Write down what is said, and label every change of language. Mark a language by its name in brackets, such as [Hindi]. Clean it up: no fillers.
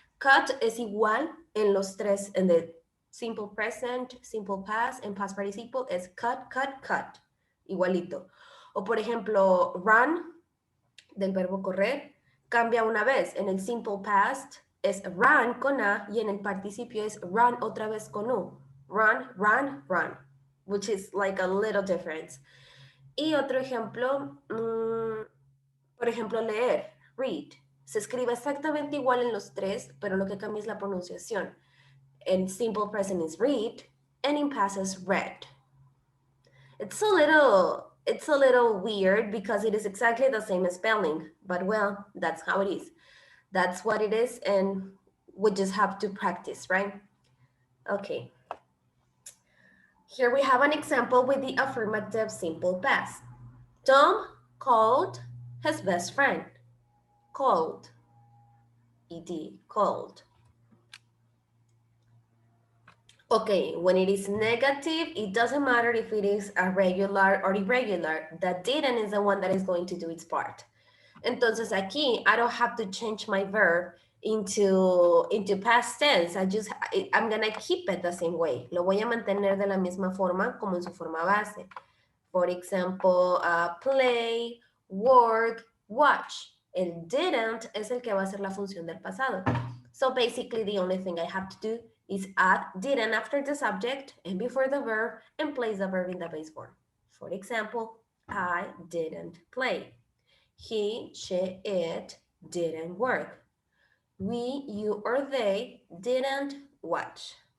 [Spanish] Cut es igual en los tres, en el simple present, simple past, en past participle es cut, cut, cut, igualito. O por ejemplo, run, del verbo correr, cambia una vez. En el simple past es run con A y en el participio es run otra vez con U. [English] Run, run, run, which is like a little difference. [Spanish] Y otro ejemplo, por ejemplo, leer, read. Se escribe exactamente igual en los tres, pero lo que cambia es la pronunciación. [English] En simple present is read, and in past is read. It's a little weird because it is exactly the same spelling, but well, that's how it is. That's what it is, and we just have to practice, right? Okay. Here we have an example with the affirmative simple past. Tom called his best friend. Called. Ed. Called. Okay, when it is negative, it doesn't matter if it is a regular or irregular. The didn't is the one that is going to do its part. [Spanish] Entonces aquí, [English] I don't have to change my verb into past tense. I'm gonna keep it the same way. [Spanish] Lo voy a mantener de la misma forma como en su forma base. [English] For example, play, work, watch. [Spanish] El didn't es el que va a ser la función del pasado. [English] So basically the only thing I have to do is add didn't after the subject and before the verb and place the verb in the base form. For example, I didn't play. He, she, it didn't work. We, you, or they didn't watch.